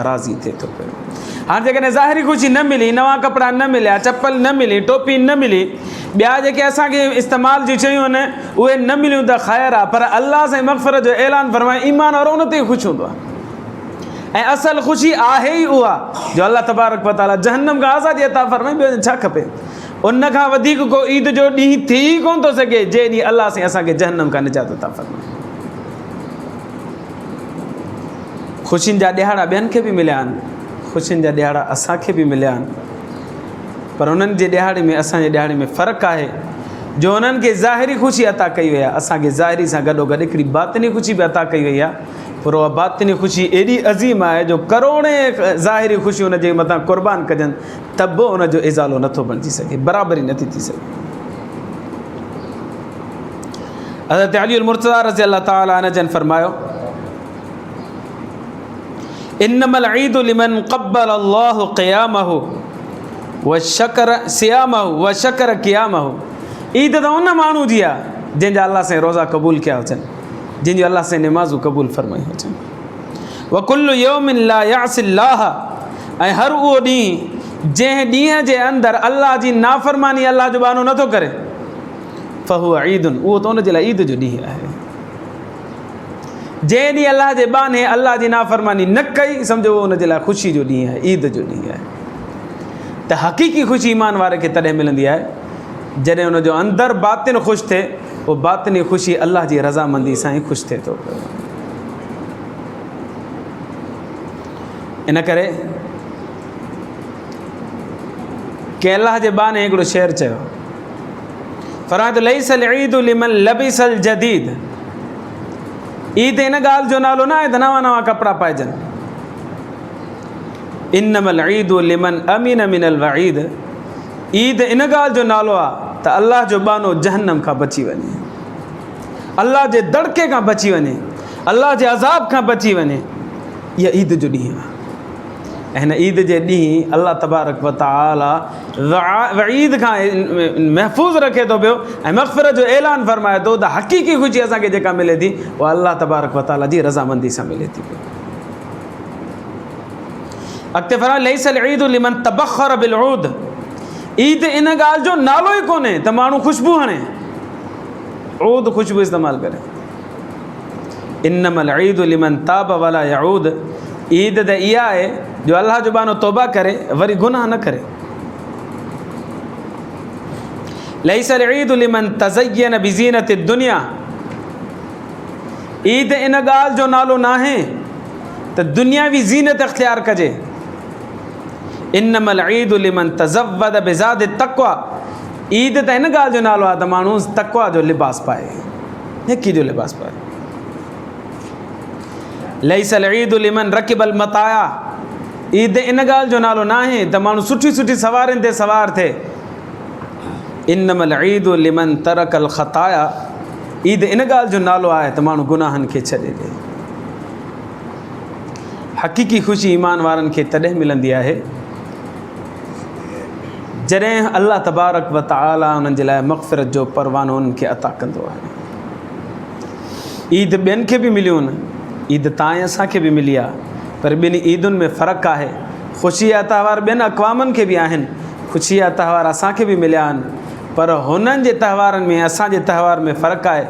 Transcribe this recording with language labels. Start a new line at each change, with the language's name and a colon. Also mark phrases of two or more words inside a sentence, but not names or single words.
Sindhi: राज़ी थिए थो पियो हाणे जेकॾहिं ज़ाहिरी ख़ुशी न मिली नवां कपिड़ा न मिलिया चप्पल न मिली टोपी न मिली ॿिया जेके असांखे इस्तेमाल जी शयूं आहिनि उहे न मिलियूं त ख़ैरु आहे पर अल्लाह सां मग़फ़िरत जो ऐलान फ़रमाए ईमान वारो उन ते ख़ुशि हूंदो आहे ऐं असुलु ख़ुशी आहे ई उहा जो
Arabic: الله تبارك وتعالى
Sindhi: जहन्नम खां आज़ादी अता फ़रमाए ॿियो छा खपे उन खां वधीक को ईद जो ॾींहुं थी कोन थो सघे जे ॾींहुं अल्लाह साईं असांखे जहन्नम खां निजात अता फ़रमाए ख़ुशियुनि जा ॾिहाड़ा ॿियनि खे बि मिलिया आहिनि ख़ुशियुनि जा ॾिहाड़ा असांखे बि मिलिया आहिनि पर उन्हनि जे ॾिहाड़े में असांजे ॾिहाड़े में फ़र्क़ु आहे जो उन्हनि खे ज़ाहिरी ख़ुशी अता कई वई आहे असांखे ज़ाहिरी सां गॾोगॾु हिकिड़ी बातिनी ख़ुशी बि अता कई वई आहे पर उहा बातिनी ख़ुशी एॾी अज़ीम आहे जो करोड़े ज़ाहिरी ख़ुशी उन जे मथां क़ुर्बान कजनि त बि उनजो इज़ालो नथो बणिजी सघे बराबरी नथी थी सघे हज़रत अली मुर्तज़ा
Arabic: رضي الله تعالى عنه
Sindhi: जन फरमायो,
Arabic: إنما العيد لمن قبل الله قيامه وشكر صيامه وشكر قيامه.
Sindhi: ईद त उन माण्हू जी आहे जंहिंजा अल्लाह से रोज़ा क़बूल कया हुजनि, जंहिंजी अल्लाह से नमाज़ूं क़बूल फरमाई हुजनि।
Arabic: وكل يوم لا يعصى الله,
Sindhi: ऐं हर उहो ॾींहुं जंहिं ॾींहं जे अंदरि अल्लाह जी नाफ़रमानी अल्लाह जो बहानो नथो करे,
Arabic: فهو عيد,
Sindhi: उहो त उन जे लाइ ईद जो ॾींहुं आहे। जंहिं ॾींहुं अल्लाह जे बहाने अल्लाह जी नाफ़रमानी न कई, सम्झो उहो उन जे लाइ ख़ुशी जो ॾींहुं आहे, ईद जो ॾींहुं आहे। त हक़ीक़ी ख़ुशी ईमान वारे खे तॾहिं मिलंदी आहे जॾहिं उनजो अंदरि बातिन ख़ुशि थिए, उहो बातिनी ख़ुशी अल्लाह जी रज़ामंदी सां ई ख़ुशि थिए थो। इन करे कंहिं अल्लाह जे बहाने हिकिड़ो शेर चयो, फरमायो
Arabic: ليس العيد لمن لبس الجديد,
Sindhi: ईद इन ॻाल्हि जो नालो न आहे त नवां नवां कपिड़ा पाइजनि।
Arabic: إنما العيد لمن أمن من الوعيد,
Sindhi: ईद इन ॻाल्हि जो नालो आहे त अल्लाह जो बानो जहन्नम खां बची वञे, अल्लाह जे दड़के खां बची वञे, अल्लाह जे अज़ाब खां बची वञे। इहा ईद जो ॾींहुं आहे। ऐं हिन ईद जे ॾींहुं
Arabic: الله تبارك وتعالى
Sindhi: वईद खां महफ़ूज़ रखे थो पियो ऐं मग़फ़िरत जो ऐलान फ़रमाए थो त हक़ीक़ी ख़ुशी असांखे जेका मिले थी उहा
Arabic: الله تبارك وتعالى
Sindhi: जी रज़ामंदी सां मिले थी। अॻिते फरमायो
Arabic: ليس العيد لمن تبخر بالعود,
Sindhi: ईद इन ॻाल्हि जो नालो ई कोन्हे त माण्हू ख़ुशबू हणे, ऊद ख़ुशबू इस्तेमालु करे।
Arabic: إنما العيد لمن تاب ولا يعود,
Sindhi: ईद त इहा आहे जो अल्लाह जो बानो तौबा करे वरी गुनाह न करे।
Arabic: ليس العيد لمن تزين بزينة الدنيا,
Sindhi: ईद इन ॻाल्हि जो नालो न आहे त दुनियावी ज़ीनत इख़्तियार कजे।
Arabic: إنما العيد لمن تزود بزاد التقوى,
Sindhi: ईद त इन ॻाल्हि जो नालो आहे त माण्हू तक़वा जो लिबास पाए, नेकी जो लिबास पाए।
Arabic: ليس العيد لمن ركب المطايا,
Sindhi: ईद इन ॻाल्हि जो नालो न आहे त माण्हू सुठी सुठी सवारियुनि ते सवार थिए।
Arabic: إنما العيد لمن ترك الخطايا,
Sindhi: ईद इन ॻाल्हि जो नालो आहे त माण्हू गुनाहनि खे छॾे ॾिए। हक़ीक़ी ख़ुशी ईमान वारनि खे तॾहिं मिलंदी आहे जॾहिं
Arabic: الله تبارك وتعالى
Sindhi: उन्हनि जे लाइ मग़फ़िरत जो परवानो उन्हनि खे अता कंदो आहे। ईद ॿियनि खे बि मिलियूं आहिनि, ईद तव्हां असांखे बि मिली आहे, पर ॿिनी ईदुनि में फ़र्क़ु आहे। ख़ुशी जा त्योहार ॿियनि अक़वामनि खे बि आहिनि, ख़ुशी जा त्योहार असांखे बि मिलिया आहिनि, पर हुननि जे त्योहारनि में असांजे त्योहार में फ़र्क़ु आहे।